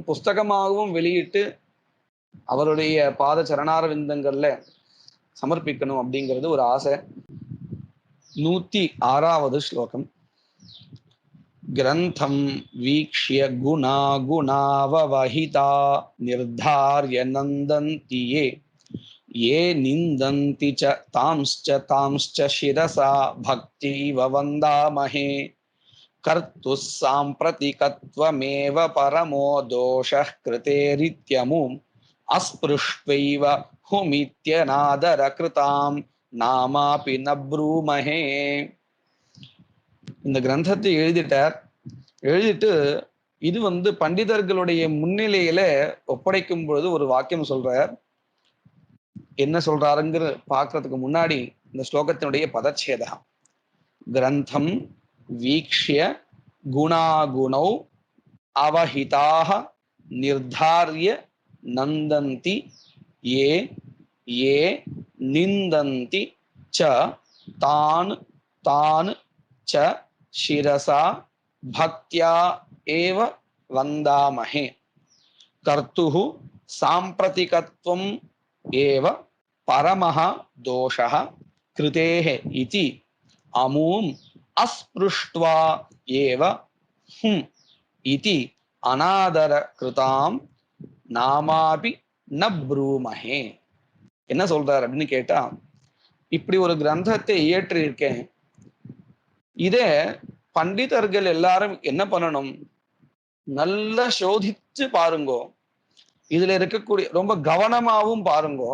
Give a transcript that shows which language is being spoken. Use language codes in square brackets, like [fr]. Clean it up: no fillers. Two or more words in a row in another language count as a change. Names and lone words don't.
[ta] புஸ்தகமாகவும் வெளியிட்டு அவருடைய பாத சரணார விந்தங்கள்ல சமர்ப்பிக்கணும் அப்படிங்கிறது ஒரு ஆசை. 106வது ஸ்லோகம். [sa] ग्रन्थं वीक्ष्य गुणागुणाववहिता निर्धार्य नन्दन्ति ये ये निन्दन्ति च तांश्च शिरसा भक्तिव वन्दामहे कर्तुः साम्प्रतिकत्वमेव परमो दोषः कृतेरित्यमुम् अस्पृष्ट्वैव हुमित्यनादरकृतां नामापि न ब्रूमहे. [ta] இந்த கிரந்தத்தை எழுதிட்டு இது பண்டிதர்களுடைய முன்னிலையில ஒப்படைக்கும் பொழுது ஒரு வாக்கியம் சொல்றார். என்ன சொல்றாருங்கிற பார்க்கறதுக்கு முன்னாடி இந்த ஸ்லோகத்தினுடைய பதச்சேதம். [sa] ग्रन्थं वीक्ष्य गुणागुणौ अवहिताः निर्धार्य नन्दन्ति ये ये निन्दन्ति च तान् तान् च शिरसा भक्त्या एव वन्दामहे कर्तुः साम्प्रतिकत्वम् एव परमः दोषः कृतेः इति अमूम् अस्पृष्ट्वा एव हुम् इति अनादरकृतां नामापि न ब्रूमहे. [ta] என்ன சொல்றார் அப்படின்னு கேட்டா, இப்படி ஒரு கிரந்தத்தை இயற்றியிருக்கேன். இதே பண்டிதர்கள் எல்லாரும் என்ன பண்ணணும், நல்லா சோதிச்சு பாருங்கோ. இதுல இருக்கக்கூடிய ரொம்ப கவனமாவும் பாருங்கோ.